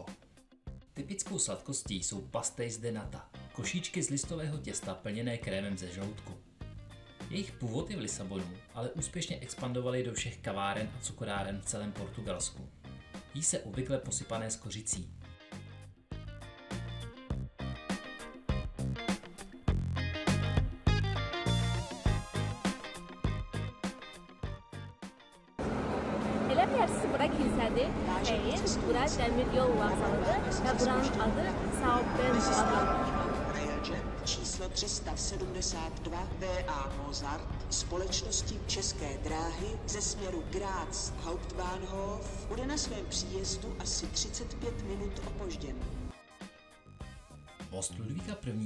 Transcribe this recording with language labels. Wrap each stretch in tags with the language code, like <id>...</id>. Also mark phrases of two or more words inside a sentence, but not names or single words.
<cs>Typickou sladkostí jsou</cs> <pt>pastéis de nata,</pt> <cs>košíčky z listového těsta plněné krémem ze žloutku. Jejich původ je v Lisabonu, ale úspěšně expandovali do všech kaváren a cukráren v celém Portugalsku. Jí se obvykle posypané s kořicí.</cs> <az>Elə bilərsiniz, bura kilsədir. Xeyr, bura dəmir yol vağzalıdır və buranın adı São Bento adlanır.</az> <cs>Číslo 372 V.A. Mozart společností České dráhy ze směru Graz Hauptbahnhof bude na svém příjezdu asi 35 minut opožděn. Most Ludvíka I.</cs>